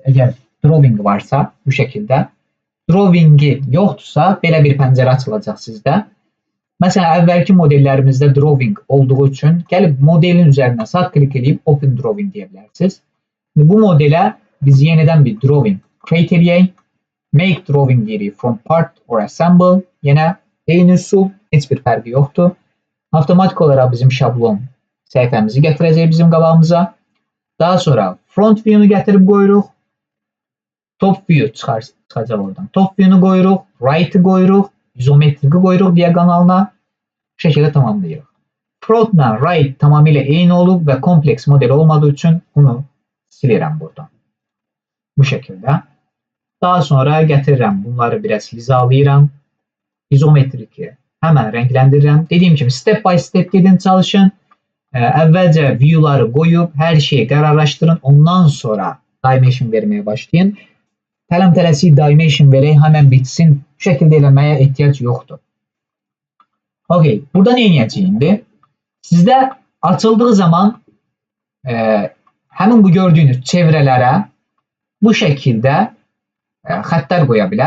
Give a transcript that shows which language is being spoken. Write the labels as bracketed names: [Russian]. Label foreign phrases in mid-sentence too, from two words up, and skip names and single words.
[Azerbaijani] Əgər drawing varsa bu şəkildə. Drawing'i yoxdursa belə bir pəncərə açılacaq sizdə. Məsələn, əvvəlki modellərimizdə drawing olduğu üçün gəlib modelin üzərinə sağ klik eləyib [English] open drawing [Azerbaijani] deyə bilərsiniz. Bu modelə biz yenidən bir [English] drawing create [Azerbaijani] eləyək. [English] Make drawing [Azerbaijani] deyirik [English] from part or assemble. [Azerbaijani] Yenə eyni üsul, heç bir fərqi yoxdur. Avtomatik olaraq bizim şablon səhifəmizi gətirəcək bizim qabağımıza. Daha sonra [English] front view- [Azerbaijani] nu gətirib qoyuruq. [English] Top view [Azerbaijani] çıxacaq oradan. [English] Top view- [Azerbaijani] nu qoyuruq, right-ı qoyuruq, izometriki qoyuruq diagonalına. Bu şəkildə tamamlayırıq. Front-la right tamamilə eyni olub və kompleks model olmadığı üçün bunu silirəm buradan. Bu şəkildə. Daha sonra gətirirəm, bunları biraz hizalayıram. İzometriki həmən rəngləndirirəm. Dediyim kimi [English] step by step [Azerbaijani] gedin çalışın. Əvvəlcə view'ları qoyub, hər şeyi qərarlaşdırın. Ondan sonra dimension verməyə başlayın. Tələm-tələsik dimension verək, həmən bitsin. Bu şəkildə eləməyə ehtiyac yoxdur. Okey, burada nə edəcəyik indi? Sizdə açıldığı zaman həmin bu gördüyünüz çevrələrə bu şəkildə xəttlər qoya bilər.